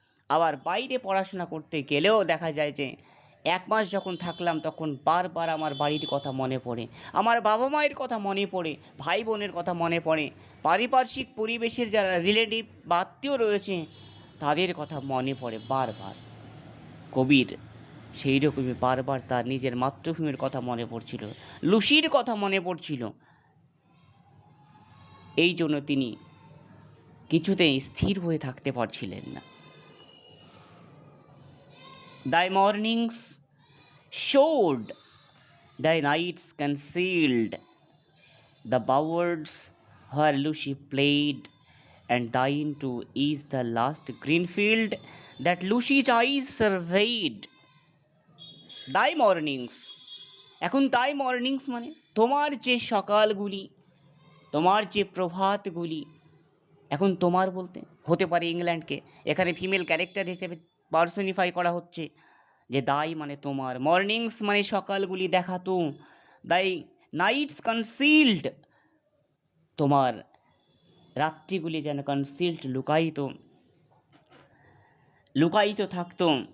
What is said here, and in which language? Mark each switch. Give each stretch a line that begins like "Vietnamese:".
Bangla: আবার বাইরে পড়াশোনা করতে গেলেও দেখা যায় যে 1 মাস যখন থাকলাম তখন বারবার আমার বাড়ির কথা মনে পড়ে, আমার বাবা মায়ের কথা মনে পড়ে, ভাই বোনের কথা মনে পড়ে, পারিপার্শ্বিক পরিবেশের যারা রিলেটিভ বা আত্মীয় রয়েছে তাদের কথা মনে পড়ে বারবার। কবির সেই রকমই বারবার তার নিজের মাতৃভূমির কথা মনে পড়ছিল, লুসির কথা মনে পড়ছিল। এই জন্য তিনি কিছুতেই স্থির হয়ে থাকতে পারছিলেন না।
English: Thy mornings showed, thy nights concealed the bowers where Lucy played, and thine too is the last green field that Lucy's eyes surveyed. Thy mornings,
Bangla: এখন
English: thy mornings
Bangla: মানে তোমার যে সকালগুলি, তোমার যে প্রভাতগুলি, এখন তোমার বলতে হতে পারে ইংল্যান্ডকে এখানে ফিমেল ক্যারেক্টার হিসেবে পার্সনিফাই করা হচ্ছে, যে দাই মানে তোমার, মর্নিংস মানে সকালগুলি দেখাতো, দাই নাইটস কনসিল্ড, তোমার রাত্রিগুলি যেন কনসিল্ড লুকায়িত থাকতো।